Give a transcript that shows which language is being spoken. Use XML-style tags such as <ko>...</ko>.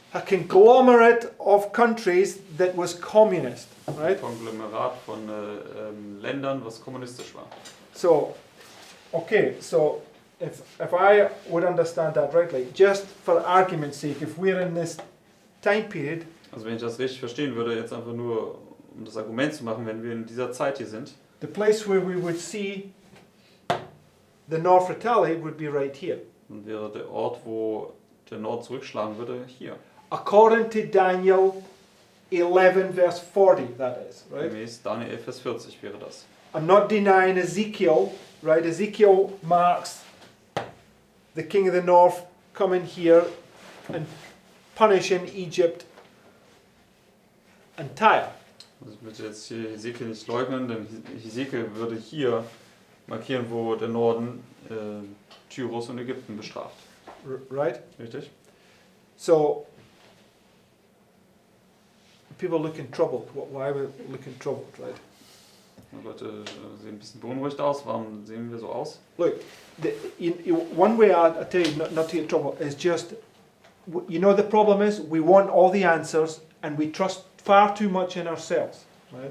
<en>A conglomerate of countries that was communist, right?</en> <de>Konglomerat von Ländern, was kommunistisch war.</de> <en>So, okay, so if I would understand that rightly, just for argument's sake, if we're in this time period,</en> <de>Also wenn ich das richtig verstehen würde, jetzt einfach nur, um das Argument zu machen, wenn wir in dieser Zeit hier sind,</de> <en>the place where we would see the North Retaliate would be right here.</en> <de>dann wäre der Ort, wo der Nord zurückschlagen würde, hier.</de> <en>According to Daniel 11 verse 40, that is, right?</en> <de>Gemäß Daniel 11, Vers 40 wäre das.</de> <en>I'm not denying Ezekiel, right? Ezekiel marks the king of the north coming here and punishing Egypt and Tyre.</en> <de>Also ich möchte jetzt hier Hesekiel nicht leugnen, denn Hesekiel würde hier markieren, wo der Norden Tyrus und Ägypten bestraft.</de> <en>Right?</en> <de>Richtig?</de> <en>So, people looking troubled. Why are we looking troubled, right?</en> <de>Die Leute sehen ein bisschen beunruhigt aus. Warum sehen wir so aus?</de> <en>Look, one way I tell you not to get trouble is just, you know, the problem is we want all the answers and we trust far too much in ourselves, right?</en>